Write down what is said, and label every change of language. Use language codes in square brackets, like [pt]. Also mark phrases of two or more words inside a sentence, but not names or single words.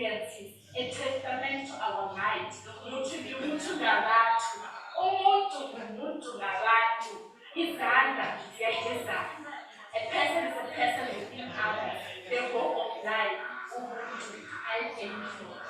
[en] narrative, a testament to our mind. [nd] Mutu ngumuntu ngabantu, umuntu ngumuntu ngabantu, izandla ziyagezana. [en] A person is a person within others. The hope of life, Ubuntu. I thank you.